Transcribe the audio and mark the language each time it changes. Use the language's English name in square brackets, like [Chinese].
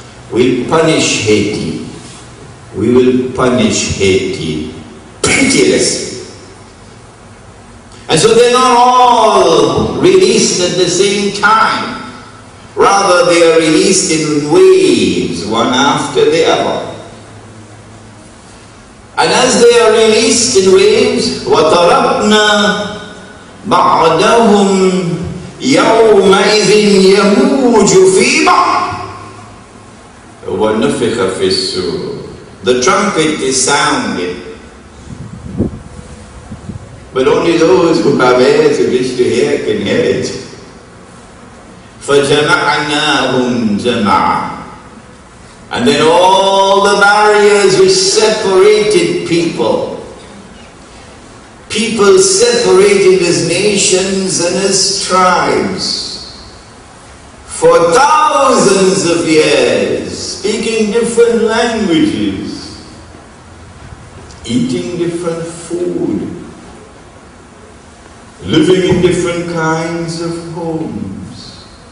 [English] We'll punish Haiti. We will punish Haiti pitilessly. And so they're not all released at the same time. Rather, they are released in waves, one after the other. And as they are released in waves, [Arabic] وَتَرَكْنَا بَعْدَهُمْ يَوْمَئِذٍ يَمُوجُ فِي بَعْضٍ وَنُفِخَ فِي الصُّورِ. [English] The trumpet is sounded, but only those who have ears who wish to hear can hear it. [Arabic] فَجَمَعْنَاهُمْ جَمَعًا. [English] And then all the barriers which separated people separated as nations and as tribes for thousands of years, speaking different languages, eating different food, living in different kinds of homes.